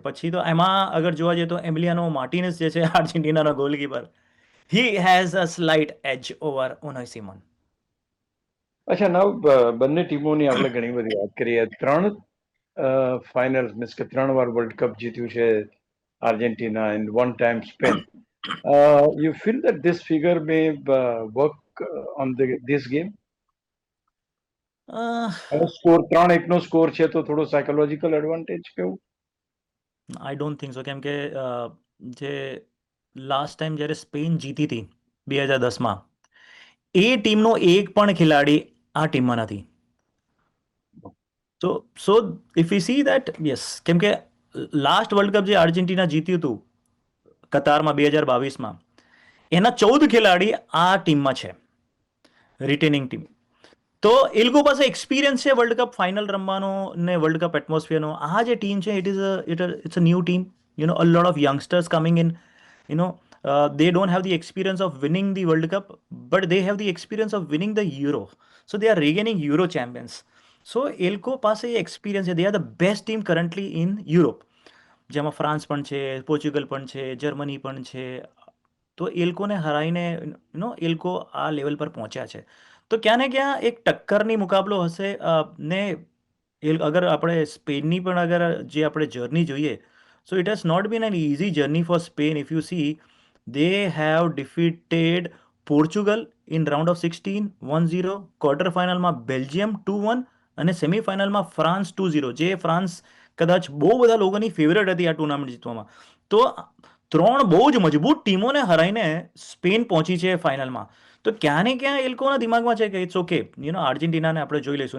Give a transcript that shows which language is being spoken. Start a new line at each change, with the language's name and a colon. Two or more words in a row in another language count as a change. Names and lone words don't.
Gujarati: પછી તો એમાં અગર જોવા જઈએ તો એમિલિયાનો માર્ટિનેસ જે છે આર્જેન્ટિનાનો ગોલકીપર,
English: he has a slight edge over
Gujarati: ઉનાઈ સિમોન. અચ્છા, નાવ બંને ટીમોની આપણે ઘણી બધી વાત કરીએ. 3
English: final means
Gujarati: કે 3 વાર વર્લ્ડ કપ જીત્યું છે
English: Argentina and one time Spain. You feel that this figure may work on this game?
Gujarati: સ્કોર 3-1 નો સ્કોર છે તો થોડો
English: psychological advantage
Gujarati: કેવું?
English: I don't think so,
Gujarati: કેમ કે જે
English: last time
Gujarati: જ્યારે સ્પેન જીતી હતી 2010માં, એ ટીમનો એક પણ ખેલાડી આ ટીમમાં નથી.
English: so if you see that, yes,
Gujarati: કેમ કે લાસ્ટ વર્લ્ડ કપ જે આર્જેન્ટિના જીત્યું હતું કતારમાં 2022માં, એના 14 ખેલાડી આ ટીમમાં છે,
English: retaining team.
Gujarati: તો એ લોકો પાસે એક્સપિરિયન્સ છે વર્લ્ડ કપ ફાઇનલ રમવાનો ને વર્લ્ડ કપ એટમોસ્ફિયરનો. આ જે ટીમ છે
English: it's a new team, a lot of youngsters coming in. They don't have the experience of winning the World Cup, but they have the experience of winning the Euro. So they are regaining Euro champions.
Gujarati: So એ લોકો પાસે એક્સપિરિયન્સ છે.
English: They are the best team currently in Europe.
Gujarati: જેમાં ફ્રાન્સ પણ છે, પોર્ચુગલ પણ છે, જર્મની પણ છે. તો એ લોકોને હરાઈને એ લોકો આ લેવલ પર પહોંચ્યા છે. તો ક્યાં ને ક્યાં એક ટક્કરની મુકાબલો હશે. ને અગર આપણે સ્પેનની પણ અગર જે આપણે જર્ની જોઈએ,
English: so it has not been an easy journey for Spain. if you see, they have defeated Portugal in round of 16 1-0,
Gujarati: ક્વાર્ટર ફાઇનલમાં બેલ્જિયમ 2-1 અને સેમીફાઇનલમાં ફ્રાન્સ 2-0, જે ફ્રાન્સ કદાચ બહુ બધા લોકોની ફેવરેટ હતી આ ટુર્નામેન્ટ જીતવામાં. તો 3 બહુ જ મજબૂત ટીમોને હરાઈને સ્પેન પહોંચી છે ફાઇનલમાં. તો ક્યાં ને ક્યાં એ લોકોના દિમાગમાં છે કે
English: it's okay,
Gujarati: આર્જેન્ટિનાને આપણે જોઈ લઈશું.